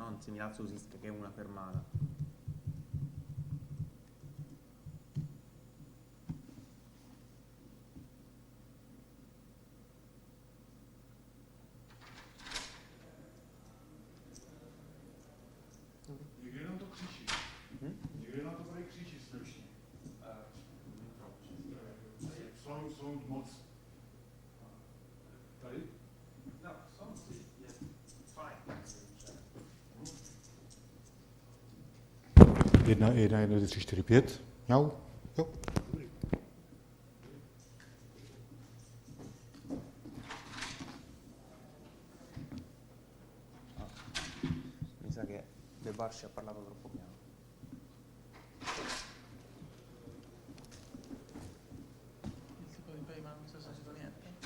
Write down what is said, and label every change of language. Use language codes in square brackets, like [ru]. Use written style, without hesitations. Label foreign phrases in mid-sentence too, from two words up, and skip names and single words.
[it] Non se mi lazzo così che è una fermata. [cs] Někdy nám to křičí. Někdy nám to tady křičí strašně. Jsou moc. Tady? No, Jedna, 2, 3, 4, 5. Jau? Jo. [it] Mi sa che Debarshi ha parlato troppo piano. Il tipo di prima non si è sentito niente.